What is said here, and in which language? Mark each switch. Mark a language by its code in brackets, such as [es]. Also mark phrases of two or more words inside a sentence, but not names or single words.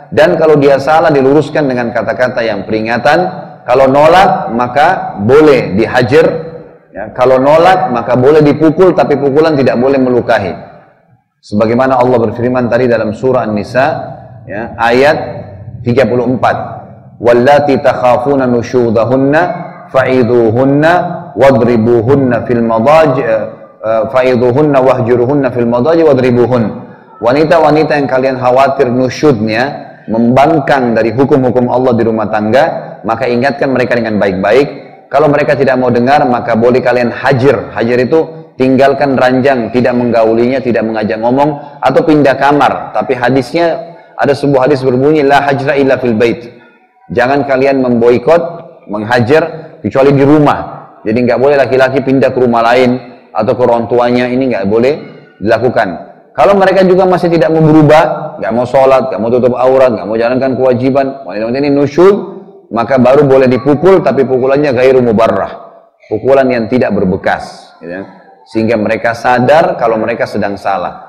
[id] Dan kalau dia salah diluruskan dengan kata-kata yang peringatan. Kalau nolak maka boleh dihajar. Ya, kalau nolak maka boleh dipukul, tapi pukulan tidak boleh melukai. Sebagaimana Allah berfirman tadi dalam surah An-Nisa, ya, ayat 34. [ar] واللاتي تخافون نشوزهن فعظوهن واضربوهن في المضاجع فعظوهن واهجروهن في المضاجع واضربوهن. [id] Wanita-wanita yang kalian khawatir nusyudnya, membangkang dari hukum-hukum Allah di rumah tangga, maka ingatkan mereka dengan baik-baik. Kalau mereka tidak mau dengar, maka boleh kalian hajar. Hajar itu tinggalkan ranjang, tidak menggaulinya, tidak mengajak ngomong, atau pindah kamar. Tapi hadisnya, ada sebuah hadis berbunyi, [ar] لا هجر إلا في البيت. [id] Jangan kalian memboikot, menghajar, kecuali di rumah. Jadi nggak boleh laki-laki pindah ke rumah lain, atau ke orang tuanya, ini nggak boleh dilakukan. Kalau mereka juga masih tidak mau berubah, nggak mau sholat, nggak mau tutup aurat, nggak mau jalankan kewajiban, wanita ini nusyud, maka baru boleh dipukul, tapi pukulannya [ar] غير مبرح, [id] pukulan yang tidak berbekas, ya, sehingga mereka sadar kalau mereka sedang salah.